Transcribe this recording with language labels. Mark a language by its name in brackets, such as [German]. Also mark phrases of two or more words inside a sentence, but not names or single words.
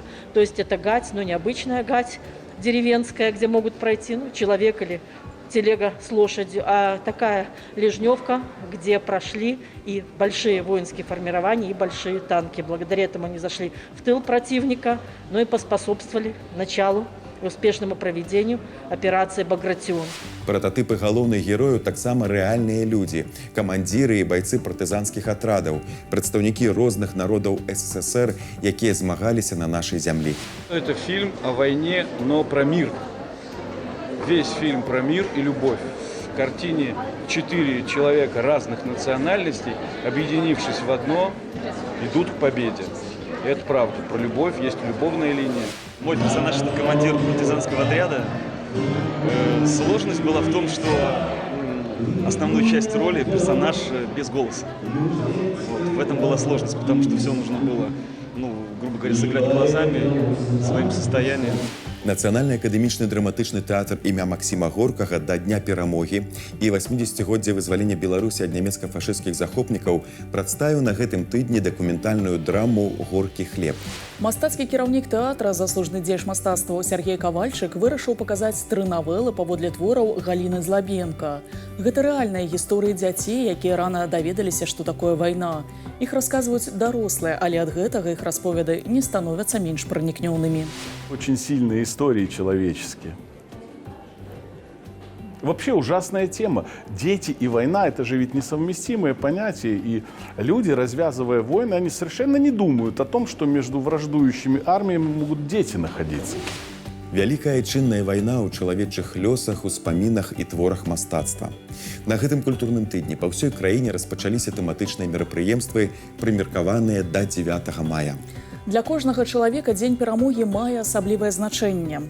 [Russian] То есть это гать, но не обычная гать деревенская, где могут пройти человек или телега с лошадью, а такая Лежневка, где прошли и большие воинские формирования, и большие танки. Благодаря этому они зашли в тыл противника, но и поспособствовали началу и успешному проведению операции «Багратион». [Belarusian] Прататыпы галоўных герояў таксама рэальныя людзі, камандзіры і байцы партызанскіх атрадаў, прадстаўнікі розных народаў СССР, якія змагаліся на нашай зямлі. [Russian] Это фильм о войне, но про мир. Весь фильм про мир и любовь. В картине 4 человека разных национальностей, объединившись в одно, идут к победе. И это правда. Про любовь есть любовная линия. Мой персонаж – это командир партизанского отряда. Сложность была в том, что основную часть роли персонаж без голоса. В этом была сложность, потому что все нужно было, грубо говоря, сыграть глазами, своим состоянием. [Belarusian] Нацыянальны акадэмічны драматычны тэатр імя Максіма Горкага да Дня перамогі і 80-годдзя вызвалення Беларусі ад нямецка-фашысцкіх захопнікаў прадставіў на гэтым тыдні дакументальную драму «Горкі хлеб». Мастацкі кіраўнік тэатра, заслужны дзеяч мастацтва Сергей Кавальчык вырашыў паказаць 3 навелы паводле твораў Галіны Злабенка. Гэта рэальныя гісторыі дзяцей, якія рана даведаліся, што такое вайна. Іх расказваюць дарослыя, але ад гэтага іх расповеды не становяцца менш пранікнёўнымі. [Russian] Очень сильные истории человеческие. Вообще ужасная тема. Дети и война – это же ведь несовместимые понятия. И люди, развязывая войны, они совершенно не думают о том, что между враждующими армиями могут дети находиться. [Belarusian] Вялікая чынная вайна ў чалавечых лёсах, успамінах і творах мастацтва. На гэтым культурным тыдні па ўсёй краіне распачаліся тэматычныя мерапрыемствы, прымеркаваныя да 9 мая. Для кожнага чалавека дзень перамогі мае асаблівае значэнне.